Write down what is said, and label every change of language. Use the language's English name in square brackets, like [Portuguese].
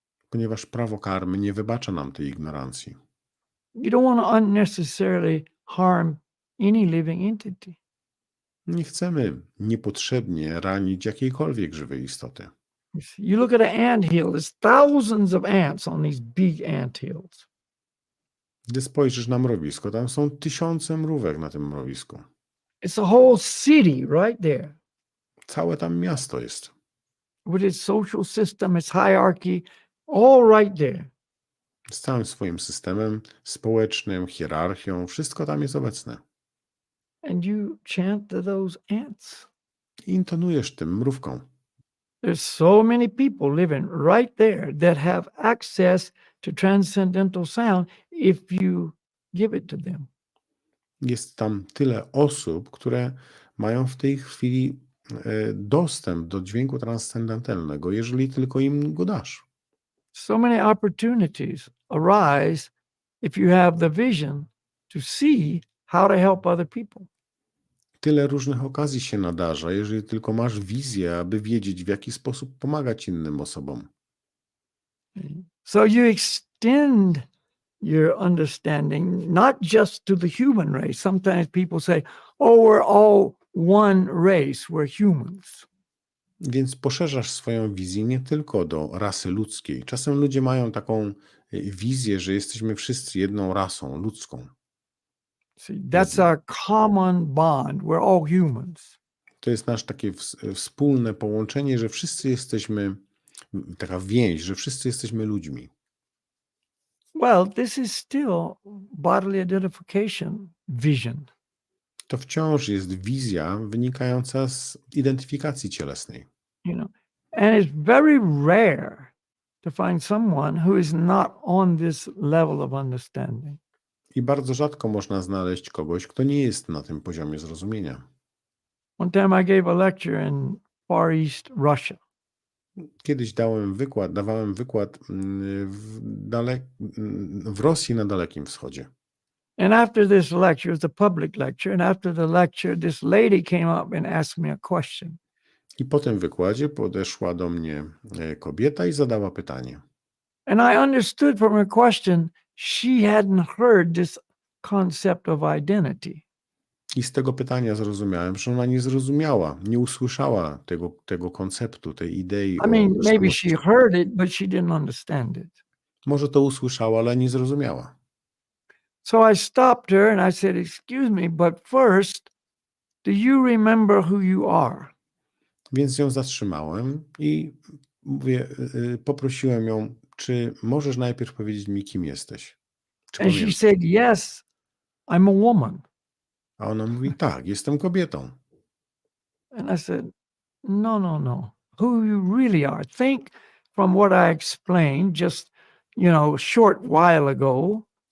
[Polish] Ponieważ prawo karmy nie wybacza nam tej ignorancji. [English] You don't want to unnecessarily harm any living entity. [Polish] Nie chcemy niepotrzebnie ranić jakiejkolwiek żywej istoty. [English] You look at an anthill, there's thousands of ants on these big anthills. [Polish] Gdy spojrzysz na mrowisko, tam są tysiące mrówek na tym mrowisku. [English] It's a whole city right there. [Polish] Całe tam miasto jest. [English] With its social system, its hierarchy, all right there. [Polish] Z całym swoim systemem społecznym, hierarchią, wszystko tam jest obecne. [English] And you chant to those ants. [Polish] I intonujesz tym mrówkom. [English] There's so many people living right there that have access to transcendental sound if you give it to them. [Polish] Jest tam tyle osób, które mają w tej chwili dostęp do dźwięku transcendentalnego, jeżeli tylko im go dasz. [English] So many opportunities arise if you have the vision to see how to help other people. Tyle różnych okazji się nadarza, jeżeli tylko masz wizję, aby wiedzieć, w jaki sposób pomagać innym osobom. So you extend your understanding not just to the human race. Sometimes people say, oh, we're all one race, we're humans. [Polish] Więc poszerzasz swoją wizję nie tylko do rasy ludzkiej. Czasem ludzie mają taką wizję, że jesteśmy wszyscy jedną rasą ludzką. [English] See, that's our common bond. We're all humans. [Polish] To jest nasze takie wspólne połączenie, że wszyscy jesteśmy taka więź, że wszyscy jesteśmy ludźmi. [English] Well, this is still bodily identification vision. [Polish] To wciąż jest wizja wynikająca z identyfikacji cielesnej. [English] You know, and it's very rare to find someone who is not on this level of understanding. [Polish] I bardzo rzadko można znaleźć kogoś, kto nie jest na tym poziomie zrozumienia. [English] One time I gave a lecture in Far East Russia. [Polish] Kiedyś dawałem wykład w Rosji na Dalekim Wschodzie. [English] And after this lecture, it was a public lecture, and after the lecture, this lady came up and asked me a question. [Polish] I po tym wykładzie podeszła do mnie kobieta i zadała pytanie. [English] And I understood from her question, she hadn't heard this concept of identity. [Polish] I z tego pytania zrozumiałem, że ona nie zrozumiała, nie usłyszała tego konceptu, tej idei [English] I mean, [Polish] o [English] maybe [Polish] tożsamości. [English] she heard it, but she didn't understand it. [Polish] Może to usłyszała, ale nie zrozumiała. [English] So I stopped her and I said, excuse me, but first, do you remember who you are? [Polish] Więc ją zatrzymałem i poprosiłem ją, czy możesz najpierw powiedzieć mi, kim jesteś? Czy [English] And she [Polish] pamiętasz? [English] said, yes, I'm a woman. [Polish] A ona mówi, tak, jestem kobietą. [English] And I said, no, no, no. Who you really are. Think from what I explained just, a short while ago.